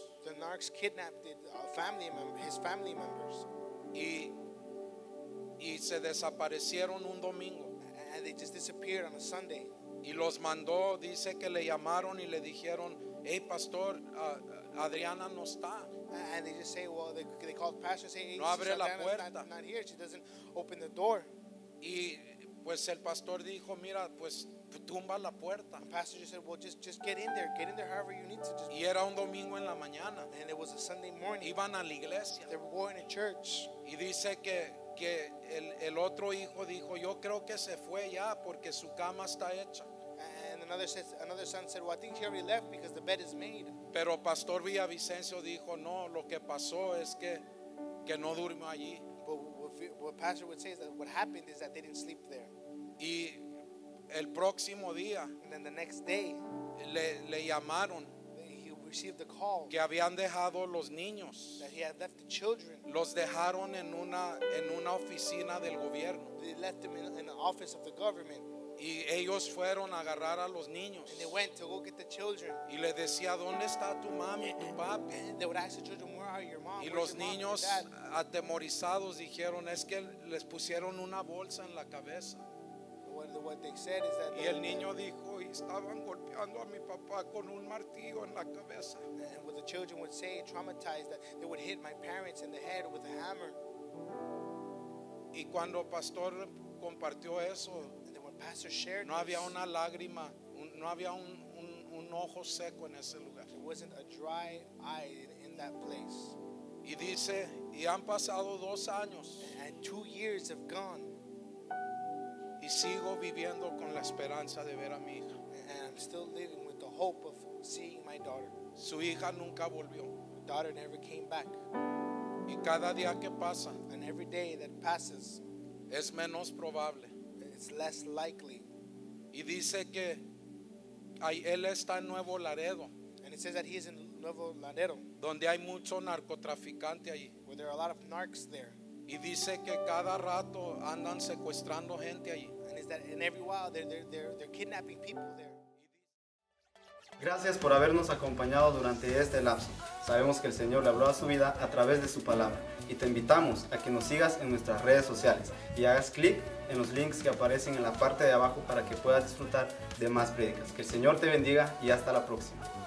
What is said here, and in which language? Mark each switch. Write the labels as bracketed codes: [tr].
[en] The narcs kidnapped his family members, [es] Y se desaparecieron un domingo. [en] and they just disappeared on a Sunday. [es] Y los mandó, dice que le llamaron y le dijeron, hey pastor, Adriana no está. [en] And they just say, well, they called the pastor and say, hey, [es] No abre la [en] Adriana's [es] puerta. [en] not here. She doesn't open the door. [es] Y pues el pastor dijo, mira, pues tumba la puerta. [en] The pastor just said, well, just get in there however you need to. Just. [es] Y era un domingo en la mañana. [en] And it was a Sunday morning. [es] Iban a la iglesia. [en] They were going to church. [es] Y dice que el otro hijo dijo, yo creo que se fue ya porque su cama está hecha. [en] And another son said, well, I think he already left because the bed is made. [es] Pero Pastor Villavicencio dijo, no, lo que pasó es que no durmió allí. [en] But what pastor would say is that what happened is that they didn't sleep there. [es] Y el próximo día [en] And then the next day, [es] le llamaron [en] he received a call [es] que habían dejado los niños. [en] that he had left the children. [es] Los dejaron en una oficina del gobierno. [en] They left them in the office of the government. [es] Y ellos fueron a agarrar a los niños. [en] And they went to go get the children. [es] Y le decía, ¿dónde está tu mami, tu papi? [en] And they would ask the children, where are your mom? [es] Y [en] Where's [es] los [en] your mom, your [es] niños [en] dad? [es] atemorizados dijeron, es que les pusieron una bolsa en la cabeza. [en] What they said is that [es] Y el niño dijo, y estaban golpeando a mi papá con un martillo en la cabeza. [en] and what the children would say, traumatized, that they would hit my parents in the head with a hammer. [es] Y cuando Pastor compartió eso, [en] And then when pastor shared [es] no había [en] this, [es] una lágrima, no había un ojo seco en ese lugar. [en] there wasn't a dry eye in that place. [es] Y dice, y han pasado 2 años [en] And 2 years have gone, [es] y sigo viviendo con la esperanza de ver a mi hija. [en] and I'm still living with the hope of seeing my daughter. [es] Su hija nunca volvió. [en] My daughter never came back. [es] Y cada día que pasa [en] And every day that passes, [es] es menos probable. [en] it's less likely. [es] Y dice que él está en Nuevo Laredo, [en] And it says that he is in Nuevo Laredo, [es] donde hay mucho narcotraficante allí. [en] where there are a lot of narcs there. [es] Y dice que cada rato andan secuestrando gente allí. [en] And is that in every while they're kidnapping people there. [es] Gracias por habernos acompañado durante este lapso. Sabemos que el Señor le habló a su vida a través de su palabra y te invitamos a que nos sigas en nuestras redes sociales y hagas clic en los links que aparecen en la parte de abajo para que puedas disfrutar de más prédicas. Que el Señor te bendiga y hasta la próxima.